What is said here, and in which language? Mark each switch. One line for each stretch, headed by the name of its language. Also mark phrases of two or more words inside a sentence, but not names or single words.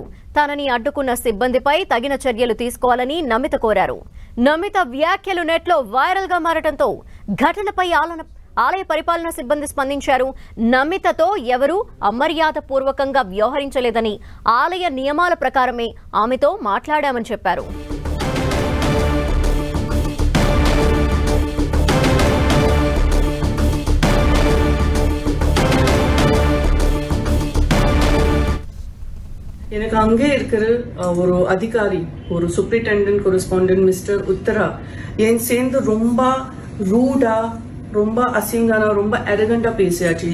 Telugu: తనని అడ్డుకున్న సిబ్బందిపై తగిన చర్యలు తీసుకోవాలని నమిత కోరారు. నమిత వ్యాఖ్యలు నెట్లో వైరల్ గా మారడంతో ఘటనపై ఆలయ పరిపాలనా సిబ్బంది స్పందించారు. నమితతో ఎవరూ అమర్యాద పూర్వకంగా వ్యవహరించలేదని, ఆలయ నియమాల ప్రకారమే ఆమెతో మాట్లాడామని చెప్పారు.
Tamil: எனக்கு அங்கே இருக்கிற ஒரு அதிகாரி, ஒரு
English: superintendent correspondent mister
Tamil: உத்தரா என் சேர்ந்து ரொம்ப ரூடா, ரொம்ப அசிங்கானா, ரொம்ப அரகண்டா பேசியாச்சு.